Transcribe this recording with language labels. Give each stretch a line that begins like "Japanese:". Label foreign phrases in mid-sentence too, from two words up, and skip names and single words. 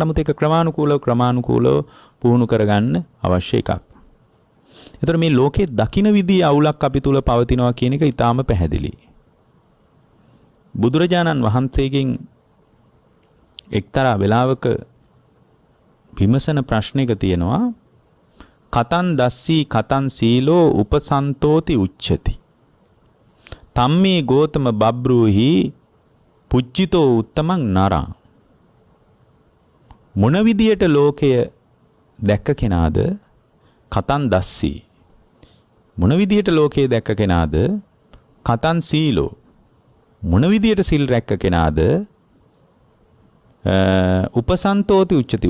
Sinhala: නමුත් ඒක ක්‍රමානුකූලව පුහුණු කරගන්න අවශ්‍ය එකක්. එතකොට මේ ලෝකේ දකින්න විදිහේ අවුලක් අපි තුල පවතිනවා කියන එක ඊටාම පැහැදිලි. බුදුරජාණන් වහන්සේගෙන් එක්තරා වෙලාවක විමසන ප්‍රශ්නයක තියෙනවා
Pali: කතං දස්සී කතං සීලෝ උපසන්තෝති උච්චති. තම්මේ ගෝතම බබ්‍රූහි පුච්චිතෝ උත්තමං නරං.
Sinhala: මොන විදියට ලෝකය දැක්ක කෙනාද
Pali: කතං දස්සී.
Sinhala: මොන විදියට ලෝකය දැක්ක කෙනාද
Pali: කතං සීලෝ.
Sinhala: මොන විදියට සිල් රැක්ක කෙනාද
Pali: උපසන්තෝති උච්චති.